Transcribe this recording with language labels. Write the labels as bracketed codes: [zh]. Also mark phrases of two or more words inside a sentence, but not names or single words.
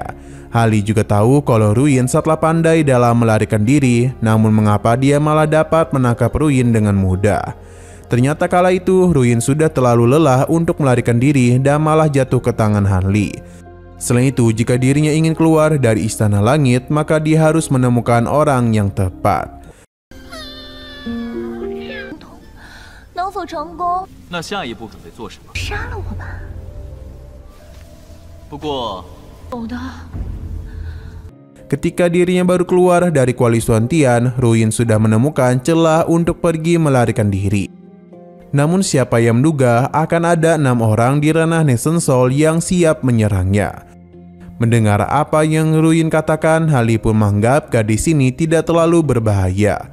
[id] Han Li juga tahu kalau Ruyin sangatlah pandai dalam melarikan diri, namun mengapa dia malah dapat menangkap Ruyin dengan mudah. Ternyata kala itu Ruyin sudah terlalu lelah untuk melarikan diri dan malah jatuh ke tangan Han Li. Selain itu, jika dirinya ingin keluar dari Istana Langit, maka dia harus menemukan orang yang tepat. [zh] 能否成功？那下一步准备做什么？杀了我吧！不过，有的。 [id] Ketika dirinya baru keluar dari Kuali Suantian, Ruyin sudah menemukan celah untuk pergi melarikan diri. Namun siapa yang menduga akan ada 6 orang di ranah Nation Soul yang siap menyerangnya. Mendengar apa yang Ruyin katakan, Han Li pun menganggap gadis ini tidak terlalu berbahaya.